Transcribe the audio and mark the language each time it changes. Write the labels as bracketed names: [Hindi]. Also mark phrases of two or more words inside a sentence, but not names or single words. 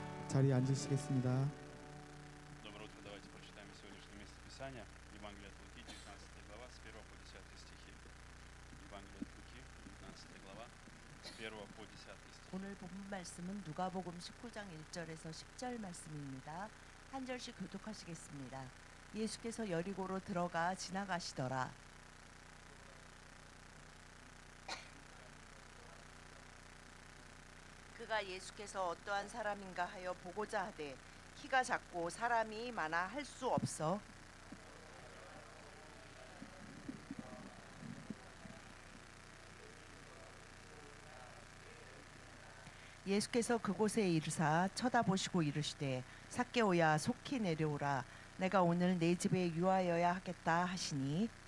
[Korean] 자리에 앉으시겠습니다. [Russian] Доброе утро. Давайте прочитаем сегодняшнее место Писания. Евангелие от Луки, 19 глава, с 1 по 10 стихи. Евангелие от Луки, 19 глава, с 1 по 10 стихи. [Korean] 오늘 본문 말씀은 누가복음 19장 1절에서 10절 말씀입니다. 한 절씩 교독하시겠습니다. 예수께서 여리고로 들어가 지나가시더라. 그가 예수께서 어떠한 사람인가 하여 보고자 하되 키가 작고 사람이 많아 할 수 없어 예수께서 그곳에 이르사 쳐다보시고 이르시되 삭개오야 속히 내려오라 내가 오늘 내 집에 유하여야 하겠다 하시니